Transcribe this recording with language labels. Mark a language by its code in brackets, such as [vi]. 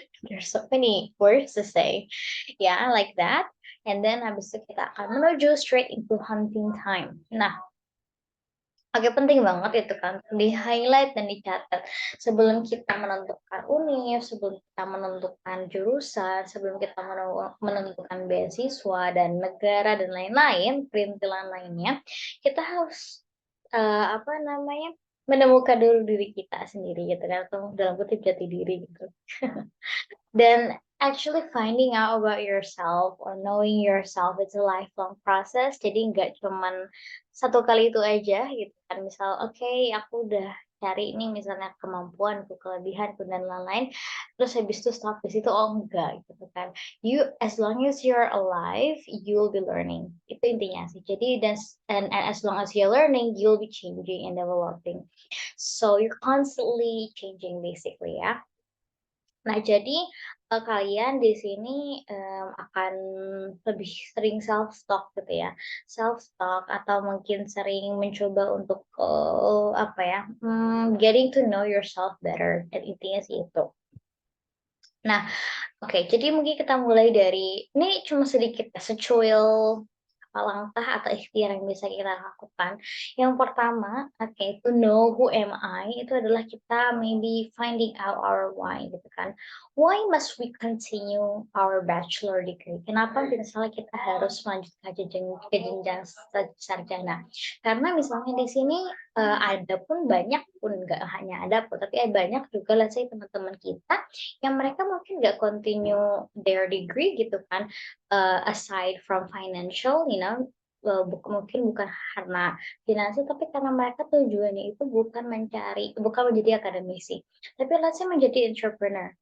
[en] There's so many words to say, yeah, like that. And then [id] habis itu kita akan menuju [en] straight into hunting time. [id] Nah, oke, penting banget itu kan di highlight dan dicatat sebelum kita menentukan univ, sebelum kita menentukan jurusan, sebelum kita menentukan beasiswa dan negara dan lain-lain, perintilan lainnya, kita harus apa namanya, menemukan dulu diri kita sendiri gitu kan, atau dalam kutip jati diri gitu. Dan [en] actually finding out about yourself or knowing yourself it's a lifelong process. [id] Jadi nggak cuman satu kali itu aja gitu kan. Misal, oke, aku udah cari ini misalnya kemampuanku, kelebihanku dan lain-lain. Terus habis itu stop di situ, oh enggak gitu kan. [en] You as long as you're alive, you'll be learning. [id] Itu intinya sih. Jadi [en] and as long as you're learning, you'll be changing and developing. So you're constantly changing basically ya. [id] Nah, jadi, kalian di sini, akan lebih sering self talk gitu ya, self talk atau mungkin sering mencoba untuk, apa ya, [en] getting to know yourself better [id] dan intinya sih itu. Nah, oke, jadi mungkin kita mulai dari ini cuma sedikit ya, secuil apa langkah atau ikhtiar yang bisa kita lakukan. Yang pertama, oke, [en] to know who am I, [id] itu adalah kita [en] maybe finding out our why [id] gitu kan. [en] Why must we continue our bachelor degree? [id] Kenapa misalnya kita harus melanjutkan ke jenjang sarjana? Karena misalnya di sini ada pun banyak pun nggak hanya ada pun, tapi ada banyak juga [en] let's say [id] teman-teman kita yang mereka mungkin nggak [en] continue their degree [id] gitu kan, [en] aside from financial, [id] mungkin bukan karena finansial, tapi karena mereka tujuannya itu bukan menjadi akademisi, tapi let's say menjadi entrepreneur.